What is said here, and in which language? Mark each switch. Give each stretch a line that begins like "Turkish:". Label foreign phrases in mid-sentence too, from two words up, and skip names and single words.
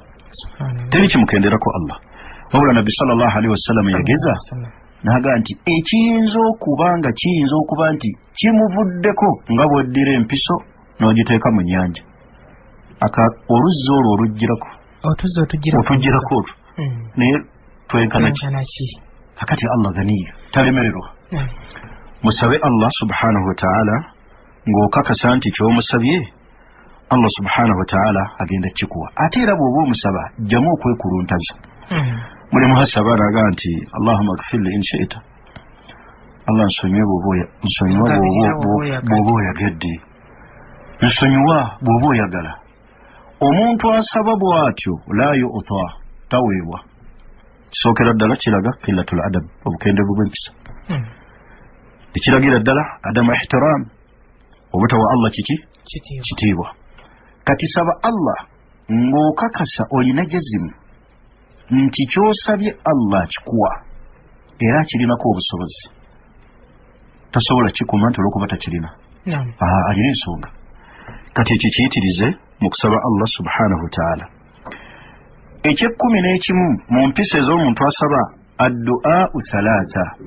Ganda: wabula Nabbi
Arabic: صلى الله عليه وسلم
Ganda: yageza naga nti ekiyinza okuba nti kimuvuddeko nga bw'oddira empiso n'ogiteeka mu nnyanja oluzzi olwo olugirako otugirako olwo naye twenkana ki kakati Allah ganiyo talemererwa musabe Allah
Arabic: سبحانه وتعالى
Ganda: ng'okakasa nti ky'omusabye Allah
Arabic: سبحانه وتعالى
Ganda: agenda kikuwa ate era bw'oba omusaba jjamu okwekuluntaza muli muhasaba naga nti
Arabic: اللهم اغفر لي إن شئت
Ganda: Allah nsonyiwa bw'oba oyagadde nsonyiwa bw'oba oyagala omuntu asaba bw'atyo
Arabic: لا يؤتى
Ganda: taweebwa kisookera ddala kiraga
Arabic: قلة الأدب
Ganda: obukendevu bw'empisa ekiragira ddala
Arabic: عدم احترام
Ganda: obutawa Allah kitiibwa kati saba Allah ng'okakasa olina jazimu nti ky'osabye Allah kikuwa era kirinako obusobozi tasobola kikuma nti olw'okuba takirina alina ensonga kati ekyo kiyitirize mu kusaba Allah
Arabic: سبحانه وتعالى
Ganda: eky'ekkumi n'ekimu mu mpisa ez'omuntu asaba
Arabic: الدعاء ثلاثة